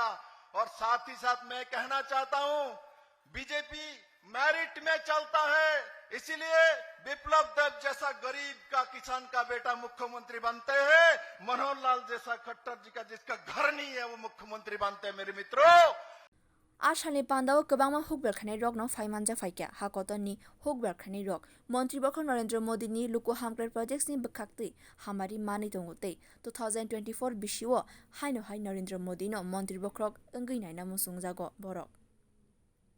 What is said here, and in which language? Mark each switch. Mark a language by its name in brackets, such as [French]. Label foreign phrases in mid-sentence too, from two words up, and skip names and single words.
[Hindi] और साथ ही साथ मैं कहना चाहता हूं, बीजेपी मेरिट में चलता है, इसीलिए विप्लव देव जैसा गरीब का किसान का बेटा मुख्यमंत्री बनते हैं, मनोहर लाल जैसा खट्टर जी का जिसका घर नहीं है वो मुख्यमंत्री बनते हैं। मेरे मित्रों, [Kok Borok] Ashani Pandao Kabama Hukbar Khane Rok no Faimanja Faika, Hakotoni, Hukbar Khane Rok, Montri Bokon Narendra Modi ni Luko Hamkar projects ni Bakakti, Hamari Mani Tongote, 2024 Bishiwo, Haino Hai Narendra Modi no Montri Bokrok, Angina Musung Zago, Borok.